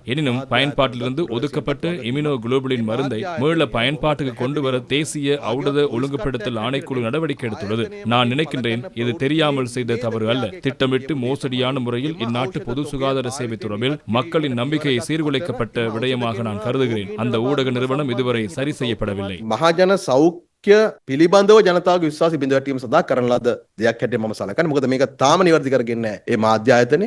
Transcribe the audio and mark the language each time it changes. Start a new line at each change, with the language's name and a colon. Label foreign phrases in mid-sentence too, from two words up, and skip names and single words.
Tamil: எனினும் பயன்பாட்டிலிருந்து ஒதுக்கப்பட்ட இம்யூனோகுளோபுலின் மருந்தை மீள பயன்பாட்டுக்கு கொண்டு வர தேசிய ஔடத ஒழுங்குபடுத்தல் ஆணைக்குழு நடவடிக்கை எடுத்துள்ளது. நான் நினைக்கின்றேன் இது தெரியாமல் செய்த தவறு அல்ல. திட்டமிட்டு மோசடியான முறையில் இந்நாட்டு பொது சுகாதார சேவை தொடர்பில் மக்களின் நம்பிக்கையை சீர்குலைக்கப்பட்ட விடயமாக நான் கருதுகிறேன். அந்த ஊடக நிறுவனம் இதுவரை சரி செய்யப்படவில்லை.
Sinhala: මහජන සෞඛ්‍ය පිළිබඳව ජනතාවගේ විශ්වාසය බිඳ වැටීම සඳහා කරන ලද දෙයක් හැටියට මම සලකන්නේ. මොකද මේක තාම නිවැරදි කරගෙන නැහැ. ඒ මාධ්‍ය ආයතනේ